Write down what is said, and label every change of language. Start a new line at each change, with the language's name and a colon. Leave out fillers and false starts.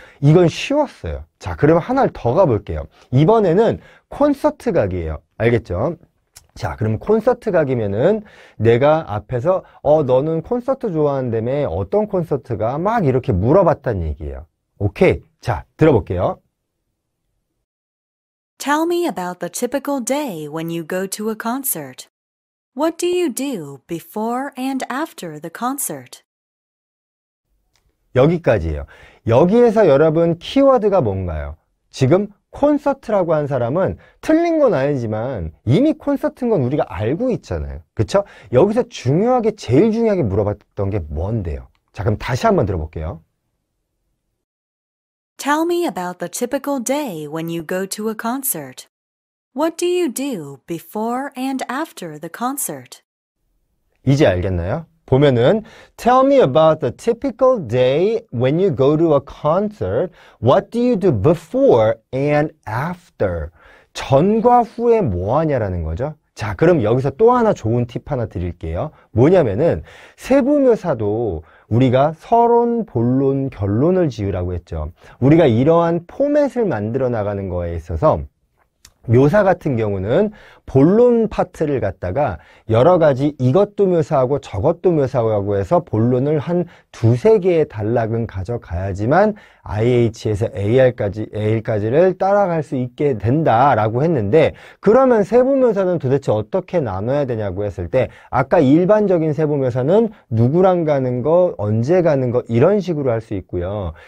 Korean: 이건 쉬웠어요. 자, 그러면 하나를 더 가볼게요. 이번에는 콘서트 각이에요. 알겠죠? 자, 그럼 콘서트 각이면은 내가 앞에서 너는 콘서트 좋아한다며 어떤 콘서트가 막 이렇게 물어봤단 얘기예요. 오케이. 자, 들어볼게요.
English: Tell me about the typical day when you go to a concert. What do you do before and after the concert?
Korean: 여기까지예요. 여기에서 여러분 키워드가 뭔가요? 지금 콘서트라고 한 사람은 틀린 건 아니지만 이미 콘서트인 건 우리가 알고 있잖아요. 그쵸? 여기서 제일 중요하게 물어봤던 게 뭔데요? 자, 그럼 다시 한번 들어볼게요.
English: Tell me about the typical day when you go to a concert. What do you do before and after the concert?
Korean: 이제 알겠나요? 보면은
English: Tell me about the typical day when you go to a concert. What do you do before and after?
Korean: 전과 후에 뭐 하냐라는 거죠. 자, 그럼 여기서 또 하나 좋은 팁 하나 드릴게요. 뭐냐면은 세부묘사도 우리가 서론, 본론, 결론을 지으라고 했죠. 우리가 이러한 포맷을 만들어 나가는 거에 있어서 묘사 같은 경우는 본론 파트를 갖다가 여러 가지 이것도 묘사하고 저것도 묘사하고 해서 본론을 한 두세 개의 단락은 가져가야지만 IH에서 AL까지를 따라갈 수 있게 된다라고 했는데 그러면 세부묘사는 도대체 어떻게 나눠야 되냐고 했을 때 아까 일반적인 세부묘사는 누구랑 가는 거, 언제 가는 거 이런 식으로 할 수 있고요.